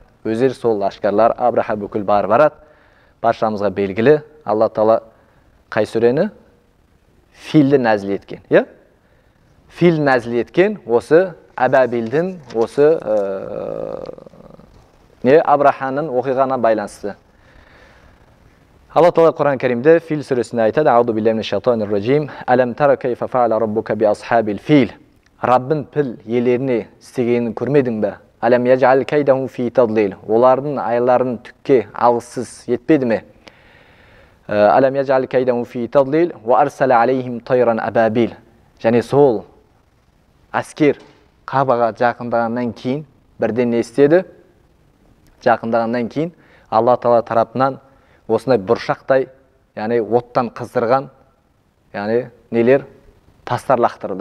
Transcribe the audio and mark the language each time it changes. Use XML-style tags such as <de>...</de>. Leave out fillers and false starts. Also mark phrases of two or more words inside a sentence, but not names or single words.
<kk>Өздері сол лашкарлар Абраха бүкіл барады. Баршамызға белгілі, Алла Тағала қай сүрені? Филді нәзіл еткен. Фил нәзіл еткен осы Әбәбилдің осы Абраханың оқиғана байланысты. Алла Тағала Құран Кәрімде Фил сүресінде айтады:</kk> <ar>أعوذ بالله من الشيطان الرجيم. ألم تر كيف فعل ربك بأصحاب الفيل.</ar> <kk>Раббың піл иелеріне істегенін көрмедің бе?</kk> <ar>ألم يجعل كيدهم في تضليل.</ar> <kk>Олардың айларын түкке алғысыз етпеді ме?</kk> <ar>ألم يجعل كيدهم في تضليل وأرسل عليهم طيرا أبابيل.</ar> <kk>Және сол әскер Кабаға жақындағаннан кейін бірден не істеді? Жақындағаннан кейін Алла Тағала тарапынан осындай бұршақтай, яғни оттан қыздырған, яғни нелер тастар лақтырды.</kk>